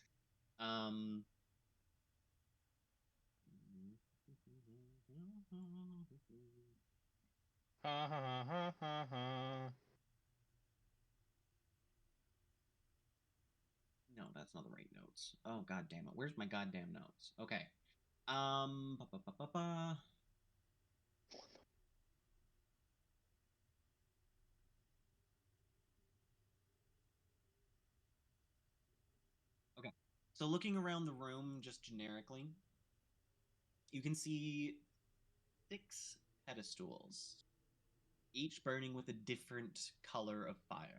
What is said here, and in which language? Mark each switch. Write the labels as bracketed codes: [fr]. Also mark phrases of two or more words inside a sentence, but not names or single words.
[en] Ha ha ha ha ha. No, that's not the right notes. Oh, god damn it. Where's my goddamn notes? Okay. Ba, ba, ba, ba, ba. Okay. So looking around the room just generically, you can see 6 pedestals, each burning with a different color of fire.